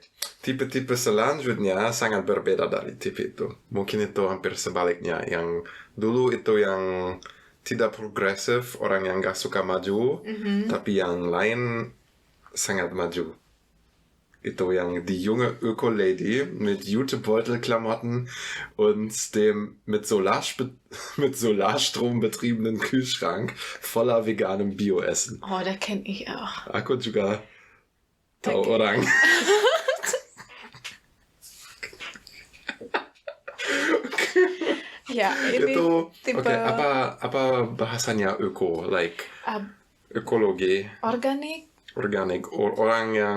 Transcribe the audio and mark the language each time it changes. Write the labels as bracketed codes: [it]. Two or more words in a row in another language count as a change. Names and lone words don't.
[id] Tipe-tipe selanjutnya sangat berbeda dari tipe itu. Mungkin itu hampir sebaliknya. Yang dulu itu yang tidak progresif, orang yang gak suka maju, tapi yang lain sangat maju. Itu yang [de] die junge Öko-Lady mit Jutebeutelklamotten und dem mit Solarstrom betriebenen Kühlschrank voller veganem Bioessen. Oh, da kenne ich auch. [id] Aku juga tahu orang. Ya, ini itu tipe apa bahasanya öko, like ekologi, organik, orang yang